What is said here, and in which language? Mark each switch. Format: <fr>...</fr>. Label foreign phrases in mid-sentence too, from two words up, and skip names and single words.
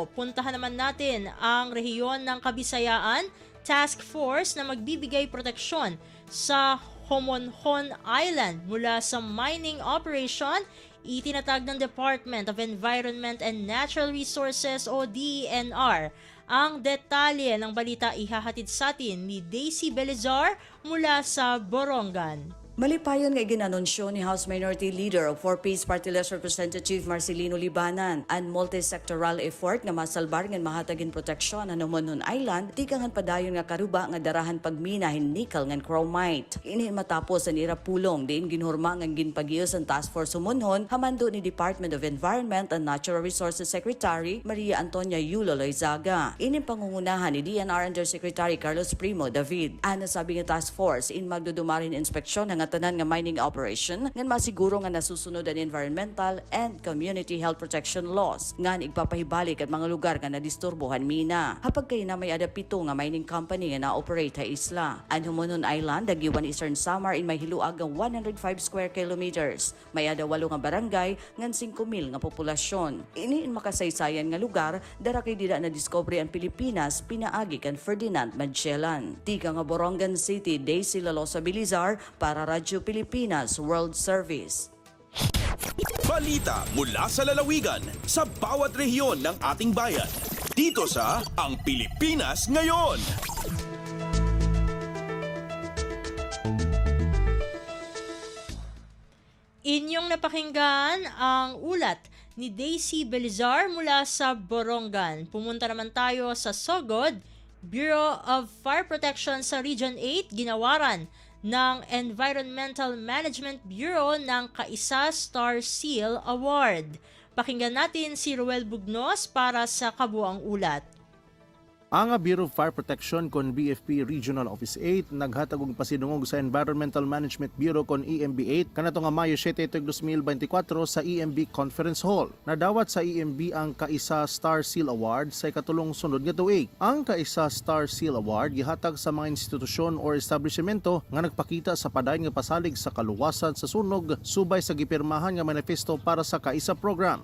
<tl>Puntahan naman natin ang rehiyon ng Kabisayaan,</tl> <en>task force</en> <tl>na magbibigay proteksyon sa Homonhon Island mula sa</tl> <en>mining operation.</en> <tl>Itinatag ng Department of Environment and Natural Resources o DENR. Ang detalye ng balita ihahatid sa atin ni Daisy Belizar mula sa Borongan.</tl> <war>Malipayon nga iginanunsyo ni House Minority Leader of 4Ps Party List Representative Marcelino Libanan ang</war> <en>multi-sectoral effort</en> <war>nga masalbar nga mahatagin proteksyon ang Homonhon Island tikangan padayon nga karuba nga darahan pagmina hin nickel nga chromite. Ini matapos ang irapulong diin ginhurma nga ginpagios ang Task Force Homonhon hamando ni Department of Environment and Natural Resources Secretary Maria Antonia Yulo Loizaga. Ini pangungunahan ni DNR Undersecretary Carlos Primo David. Ano sabi nga</war> <en>task force</en> <war>in magdudumarin inspeksyon nga nga tanan nga mining operation ngan masiguro nga nasusunod ang</war> <en>environmental and community health protection laws</en> <war>ngan igpapahibalik at mga lugar nga nadisturbohan mina. Hapag kay na may ada 7 nga</war> <en>mining company</en> <war>nga na-operate sa isla. Ang Humunon Island, Dagupan Eastern Samar in may hiluag nga 105</war> <en>square kilometers.</en> <war>May ada 8 nga barangay ngan 5,000 nga populasyon. Ini in makasaysayan nga lugar dara kay dida na diskubre ang Pilipinas pinaagi kan Ferdinand Magellan. Tika nga Borongan City, Daisy Lalosa Bilizar para Radyo Pilipinas World Service.</war> <tl>Balita mula sa lalawigan sa bawat rehiyon ng ating bayan. Dito sa Ang Pilipinas Ngayon. Inyong napakinggan ang ulat ni Daisy Belizar mula sa Borongan. Pumunta naman tayo sa Sogod, Bureau of Fire Protection sa Region 8, ginawaran ng Environmental Management Bureau ng Kaisa Star Seal Award. Pakinggan natin si Ruel Bugnos para sa kabuang ulat.</tl> <ceb>Ang Bureau of Fire Protection kon BFP Regional Office 8 naghatag og pasidungog sa Environmental Management Bureau kon EMB 8 kanato nga Mayo 7, 2024 sa EMB Conference Hall. Nadawat sa EMB ang Kaisa Star Seal Award sa ikatulong sunod nga tuig. Ang Kaisa Star Seal Award gihatag sa mga institusyon or establishmento nga nagpakita sa padayon nga pasalig sa kaluwasan sa sunog subay sa gipirmahan nga manifesto para sa Kaisa program.</ceb>